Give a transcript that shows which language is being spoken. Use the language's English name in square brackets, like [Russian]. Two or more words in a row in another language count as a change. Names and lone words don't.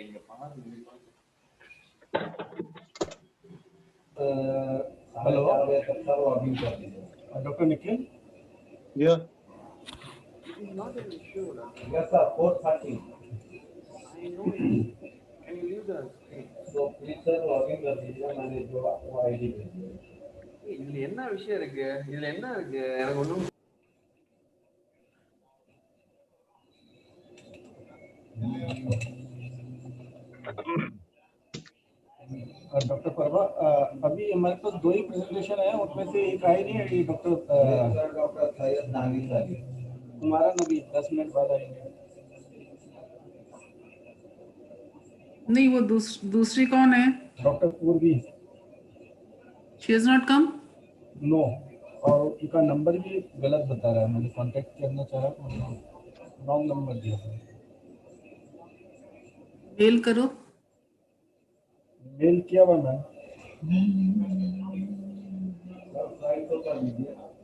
[English] Hello. Dr. Nikhil? Yeah. Yes, sir. 4:30. I know. Can you leave the screen? So please sir login [Hindi] कर दीजिए मैंने जो आपको आईडी भेजी है. [Tamil] இதுல என்ன விஷயம் இருக்கு? இதுல என்ன இருக்கு? எனக்கு ஒண்ணும் [Hindi] डॉक्टर परवा अभी हमारे पास 2 ही प्रेजेंटेशन है उनमें से एक आई नहीं है डॉक्टर सैयद नागी साहब कुमारन अभी 10 मिनट बाद आएंगे. नहीं वो दूसरी कौन है? डॉक्टर पूर्वी. [English] She has not come? नो. [Hindi] और उनका नंबर भी गलत बता रहा है. मैंने कांटेक्ट करना चाहा तो [English] wrong number [Hindi] दिया. मेल करो. मेल किया हुआ मैम. साइट तो कर लीजिए.